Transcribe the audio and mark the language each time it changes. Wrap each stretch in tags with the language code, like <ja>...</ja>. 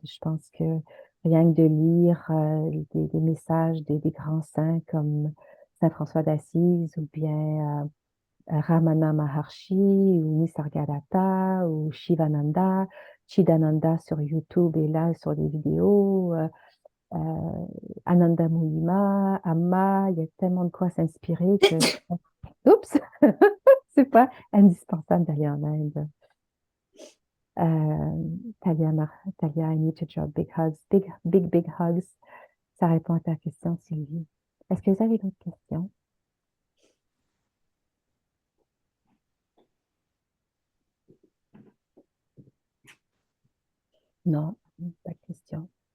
<fr>Je pense que rien que de lire des messages des grands saints comme Saint François d'Assise ou bien Ramana Maharshi ou Nisargadatta ou Shivananda, Chidananda sur YouTube et là sur les vidéos, Ananda Muyima, Amma, il y a tellement de quoi s'inspirer que oups, c'est pas indispensable d'aller en Inde.</fr> <en>Talia, I need to drop big hugs, big hugs.</en> <fr>Ça répond à ta question, Sylvie. Est-ce que vous avez d'autres questions? Non, pas de questions.</fr>